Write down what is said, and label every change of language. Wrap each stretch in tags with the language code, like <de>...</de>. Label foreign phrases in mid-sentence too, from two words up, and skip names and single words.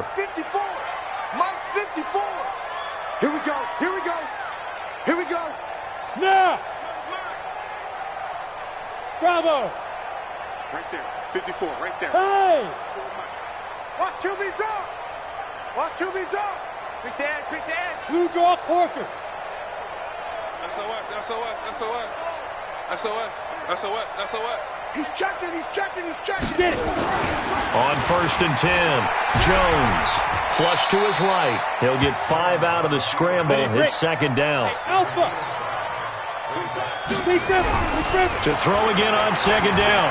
<en>Mike 54. Mike 54. Here we go. Here we go. Here we go. Now. Bravo. Right there. 54. Right there. Hey. Watch QB draw. Watch QB draw. Quick the edge. Quick the edge. Blue draw Corkers. SOS. SOS. SOS. SOS. SOS. SOS. He's checking. He's checking. He's checking. Get it. On 1st and 10, Jones. Flush to his right. He'll get 5 out of the scramble. It's 2nd down. Alpha. To throw again on 2nd down.</en>